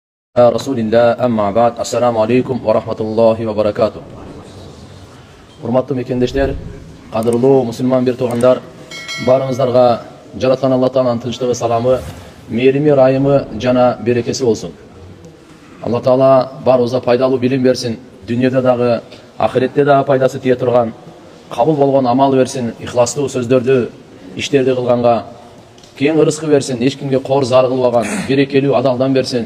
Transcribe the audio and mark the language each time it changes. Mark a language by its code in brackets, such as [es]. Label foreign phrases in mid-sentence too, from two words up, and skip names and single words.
[ar] رسول الله أما بعد. السلام عليكم و رحمة الله و بركاته. [ky] Урматтуу мекендештер, кадырлуу мусулман бир туугандар, баарыңыздарга жараткан Алла Тааланын тынчтыгы, саламы, мээрими, райымы жана берекеси болсун. Алла Таала барыбызга пайдалуу билим берсин, дүйнөдө дагы, ахиретте дагы пайдасы тие турган, кабыл болгон амал берсин, ихластуу сөздөрдү, иштерди кылганга кең ырыскы берсин, эч кимге кор зар кылбаган, берекелүү адалдан берсин.